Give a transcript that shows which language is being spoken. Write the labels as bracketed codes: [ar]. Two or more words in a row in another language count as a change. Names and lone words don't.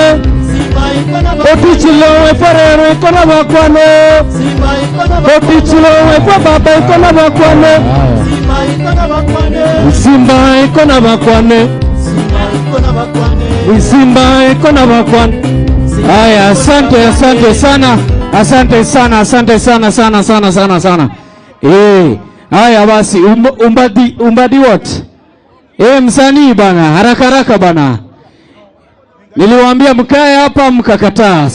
[luy] Simba ikona bakwane. Otichilo weferero ikona bakwane. Simba ikona bakwane. Otichilo wefa baba ikona bakwane. Simba ikona bakwane. Simba ikona bakwane. Simba ikona bakwane. Simba ikona bakwane. [sw] Haya, asante sana. Asante sana. Haya basi umbadi what? Msanii bana, haraka bana. Niliwaambia mkae hapa mkakataa.